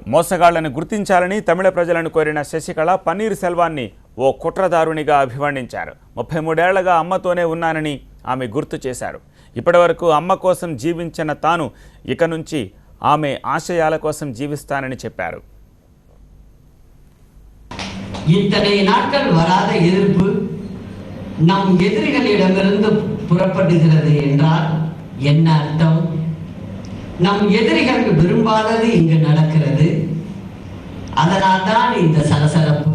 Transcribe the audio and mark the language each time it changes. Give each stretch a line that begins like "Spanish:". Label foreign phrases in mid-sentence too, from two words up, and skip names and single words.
Telugu: మోసగాళ్లను గుర్తించాలని తమిళ ప్రజలను కోరిన శశికళ పన్నీర్ సెల్వాన్ని ఓ కుట్రదారునిగా అభివర్ణించారు. 33 ఏళ్లుగా అమ్మతోనే ఉన్నానని ఆమె గుర్తు చేశారు. ఇప్పటివరకు అమ్మ కోసం జీవించిన తాను ఇక నుంచి ఆమె ఆశయాల కోసం జీవిస్తానని చెప్పారు.
Tamil: நம் எதிரிகளிடமிருந்து புறப்படுகிறது என்றால் என்ன அர்த்தம்? நம் எதிரிகள் விரும்பாதது இங்கு நடக்கிறது. அதனால் தான் இந்த சலசலப்பு.